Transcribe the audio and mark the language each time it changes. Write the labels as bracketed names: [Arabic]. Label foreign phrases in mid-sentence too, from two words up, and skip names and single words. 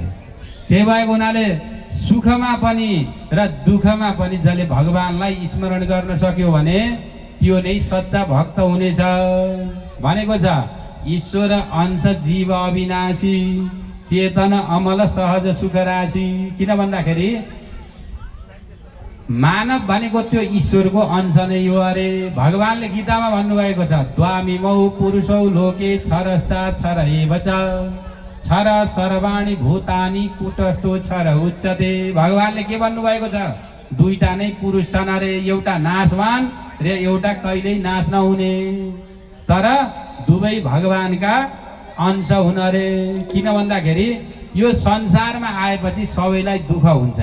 [Nepali] त्यही भएको हुनाले सुखमा पनि र दुःखमा पनि जसले भगवानलाई स्मरण गर्न सक्यो भने त्यो नै सच्चा भक्त हुनेछ भनेको छ। [Awadhi] ईश्वर अंश जीव अविनाशी चेतन अमल सहज सुख राशि। [Nepali] किन भन्दाखेरि मानव भनेको त्यो ईश्वरको अंश नै हो अरे। भगवानले गीतामा भन्नुभएको छ [Sanskrit] द्वामिमौ पुरुषौ लोके क्षरश्चात् क्षर एव च क्षर सर्वाणि भूतानि कुटस्थो क्षर उच्यते। [Nepali] भगवानले के भन्नुभएको छ दुईटा नै पुरुष छन् अरे, एउटा नाशवान र एउटा कहिल्यै नाश नहुने, तर दुवै भगवानका अंश हुन अरे। किन भन्दाखेरि यो संसारमा आएपछि सबैलाई दुःख हुन्छ।